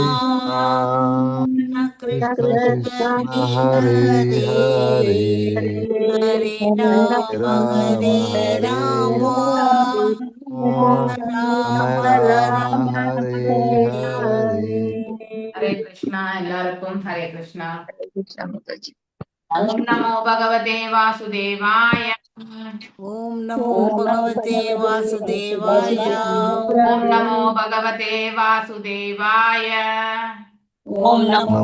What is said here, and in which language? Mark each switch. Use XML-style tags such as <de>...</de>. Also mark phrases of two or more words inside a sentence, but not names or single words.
<sa>கிருஷ்ண கிருஷ்ண கிருஷ்ண ஹரே ஹரே ஹரே ஹரே ஹரே ராம राम हरे राम ராம ராம ராம ஹரே ஹரே ஹரே ஹரே</sa> <ta>ஹரே கிருஷ்ணா. எல்லாருக்கும் ஹரே கிருஷ்ணா. கிருஷ்ணா மாதாஜி.</ta> <sa>ॐ नमो भगवते वासुदेवाय. ॐ नमो भगवते वासुदेवाय ॐ नमो भगवते वासुदेवाय. ॐ नमो</sa>